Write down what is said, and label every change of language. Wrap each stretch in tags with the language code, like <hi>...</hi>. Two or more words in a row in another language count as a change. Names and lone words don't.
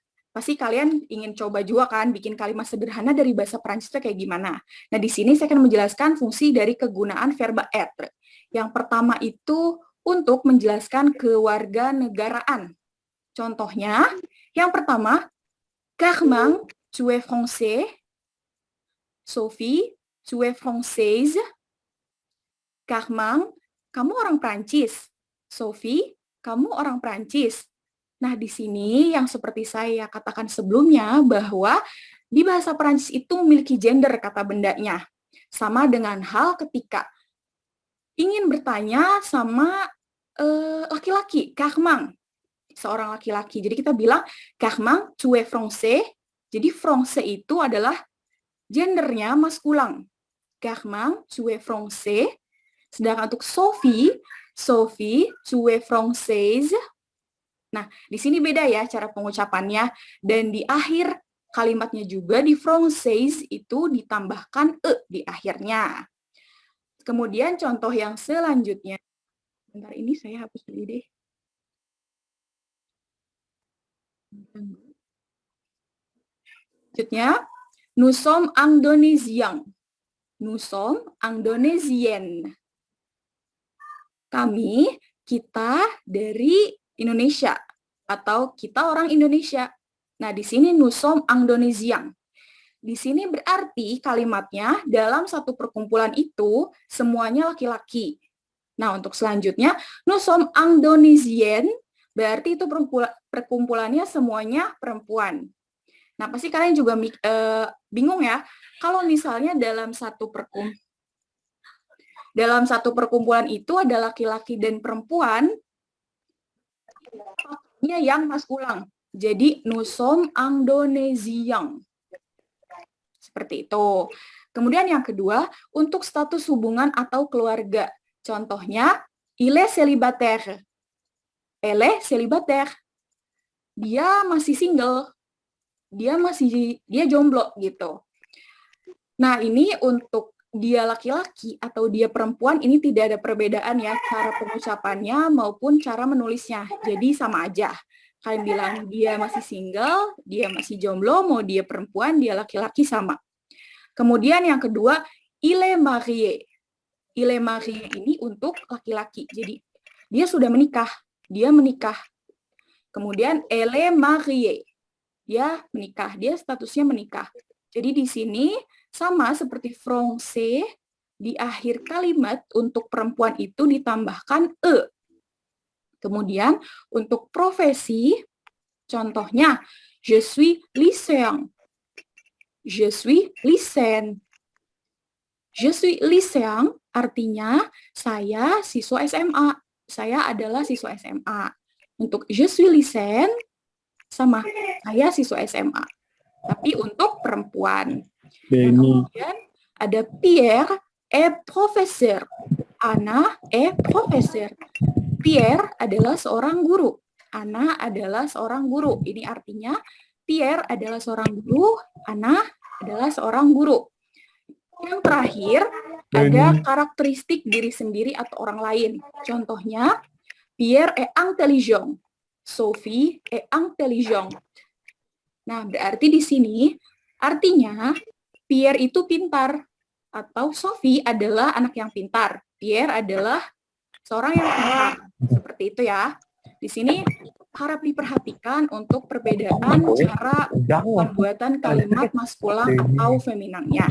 <id>Pasti kalian ingin coba juga kan bikin kalimat sederhana dari bahasa Prancis itu kayak gimana. Nah, di sini saya akan menjelaskan fungsi dari kegunaan verba être. Yang pertama itu untuk menjelaskan kewarganegaraan. Contohnya, yang pertama,</id> <fr>Carmen, tu es français. Sophie, tu es française.</fr> <id>Carmen, kamu orang Prancis. Sophie, kamu orang Prancis. Nah, di sini yang seperti saya katakan sebelumnya bahwa di bahasa Prancis itu memiliki gender kata bendanya. Sama dengan hal ketika ingin bertanya sama laki-laki, Carmen, seorang laki-laki. Jadi kita bilang,</id> <fr>Carmen, tu es français.</fr> <id>Jadi français itu adalah gendernya maskulang.</id> <fr>Carmen, tu es français.</fr> <id>Sedangkan untuk Sophie,</id> <fr>tu es française.</fr> <id>Nah, di sini beda ya cara pengucapannya. Dan di akhir kalimatnya juga di française itu ditambahkan e di akhirnya. Kemudian contoh yang selanjutnya. Bentar, ini saya hapus dulu deh. Selanjutnya,</id> <fr>nous sommes Indonésiens. Nous sommes Indonesiennes.</fr> <id>Kita dari Indonesia atau kita orang Indonesia. Nah, di sini</id> <fr>nous sommes Indonesiens.</fr> <id>Di sini berarti kalimatnya dalam satu perkumpulan itu semuanya laki-laki. Nah, untuk selanjutnya</id> <fr>nous sommes Indonesiennes</fr> <id>berarti itu perkumpulannya semuanya perempuan. Nah, pasti kalian juga bingung ya, kalau misalnya dalam satu perkumpulan itu ada laki-laki dan perempuan, yang maskulang. Jadi,</id> <fr>nous sommes Indonesiens.</fr> <id>Seperti itu. Kemudian yang kedua, untuk status hubungan atau keluarga. Contohnya,</id> <fr>il est célibataire. Elle est célibataire.</fr> <id>Dia masih single. Dia jomblo gitu. Nah, ini untuk dia laki-laki atau dia perempuan ini tidak ada perbedaan ya cara pengucapannya maupun cara menulisnya. Jadi sama aja. Kalian bilang dia masih single, dia masih jomblo, mau dia perempuan, dia laki-laki sama. Kemudian yang kedua,</id> <fr>il est marié. Il est marié</fr> <id>ini untuk laki-laki. Jadi dia sudah menikah, dia menikah.</id> <fr>Kemudian elle est mariée.</fr> <id>Dia menikah, dia statusnya menikah. Jadi di sini sama seperti français, di akhir kalimat untuk perempuan itu ditambahkan e. Kemudian untuk profesi, contohnya,</id> <fr>je suis lycéen. Je suis lycéen. Je suis lycéen</fr> <id>artinya saya siswa SMA. Saya adalah siswa SMA. Untuk</id> <fr>je suis lycéen,</fr> <id>sama, saya siswa SMA. Tapi untuk perempuan. Kemudian ada Pierre</id> <fr>est professeur. Anna est professeur.</fr> <id>Pierre adalah seorang guru. Anna adalah seorang guru. Ini artinya Pierre adalah seorang guru, Anna adalah seorang guru. Yang terakhir, ada karakteristik diri sendiri atau orang lain. Contohnya,</id> <fr>Pierre est intelligent. Sophie est intelligente.</fr> <id>Nah, berarti di sini artinya Pierre itu pintar atau Sophie adalah anak yang pintar. Pierre adalah seorang yang pintar. Seperti itu ya. Di sini harap diperhatikan untuk perbedaan cara pembuatan kalimat maskulang atau feminangnya.</id>